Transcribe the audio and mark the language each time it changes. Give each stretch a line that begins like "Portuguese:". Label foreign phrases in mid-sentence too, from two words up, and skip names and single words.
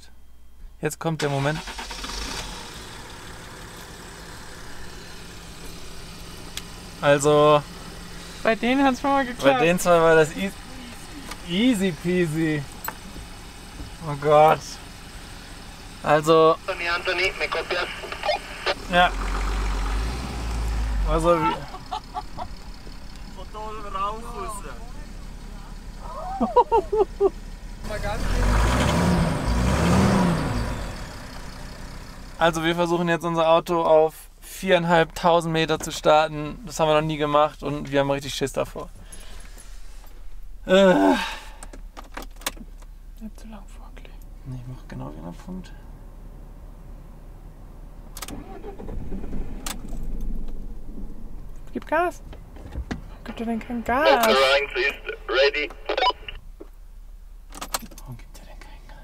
German: Jetzt kommt der Moment. Also, Bei denen hat es schon mal bei geklappt. den zwei war das
English: easy peasy.
German: Oh Gott. Also,
Spanish: Anthony, ¿me copias?
German: ja. Also, Also wir versuchen jetzt unser Auto auf 4.500 Meter zu starten. Das haben wir noch nie gemacht und wir haben richtig Schiss davor. Nicht zu lang vorkleben. Ich mach genau wie ein Punkt. Gib Gas. Warum gibt er denn kein Gas?
English: Lines is ready.
German: Warum gibt er denn keinen Gas?